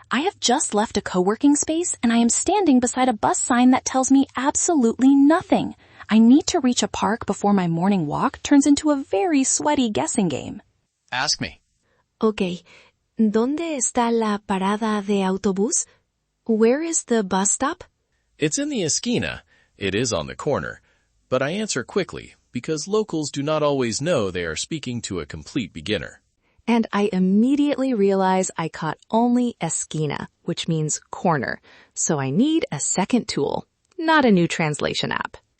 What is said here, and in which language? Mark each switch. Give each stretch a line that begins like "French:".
English: I have just left a coworking space and I am standing beside a bus sign that tells me absolutely nothing. I need to reach a park before my morning walk turns into a very sweaty guessing game. Ask me. Okay.
Spanish: ¿Dónde está la parada de autobús?
English: Where is the bus stop? It's in the esquina. It is on the corner. But I answer quickly because locals do not always know they are speaking to a complete beginner. And I immediately realize I caught only esquina, which means corner. So I need a second tool, not a new translation app.